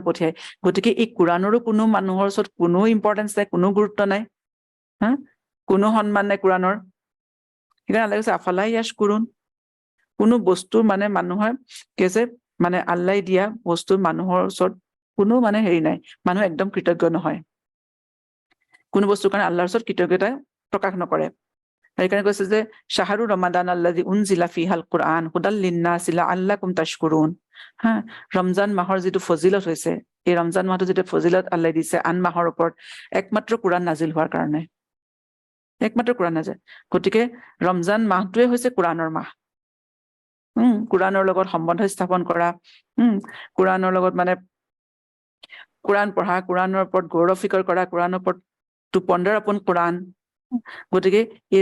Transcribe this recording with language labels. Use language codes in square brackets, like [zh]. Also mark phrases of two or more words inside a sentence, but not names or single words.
[as] পঠিয়াই গতিকে এই কোৰাণৰো কোনো মানুহৰ ওচৰত কোনো ইম্পৰ্টেঞ্চ নাই কোনো গুৰুত্ব নাই কোনো সন্মান নাই কোৰাণৰ সেইকাৰণে আল্লাহে কৈছে [ar] أفلا يشكرون [as] কোনো বস্তুৰ মানে মানুহৰ কি আছে মানে আল্লাহে দিয়া বস্তু মানুহৰ ওচৰত কোনো মানে হেৰি নাই মানুহ একদম কৃতজ্ঞ নহয় কোনো বস্তুৰ কাৰণে আল্লাহৰ ওচৰত কৃতজ্ঞতা প্ৰকাশ নকৰে সেইকাৰণে কৈছে যে [ar] شهر رمضان الذي أنزل فيه القرآن هدى للناس لعلكم تشكرون [as] ৰমজান মাহৰ যিটো ফজিলত হৈছে এই ৰমজান মাহটো যিটো ফজিলত আল্লাহে দিছে আন মাহৰ ওপৰত একমাত্ৰ কোৰআন নাজিল হোৱাৰ কাৰণে একমাত্ৰ কোৰআন নাজিল গতিকে ৰমজান মাহটোৱে হৈছে কোৰআনৰ মাহ কোৰআনৰ লগত সম্বন্ধ স্থাপন কৰা কোৰআনৰ লগত মানে কোৰআন পঢ়া কোৰআনৰ ওপৰত গৌৰৱ স্বীকাৰ কৰা কোৰআনৰ ওপৰত [en] to ponder upon [as] কোৰআন গতিকে এই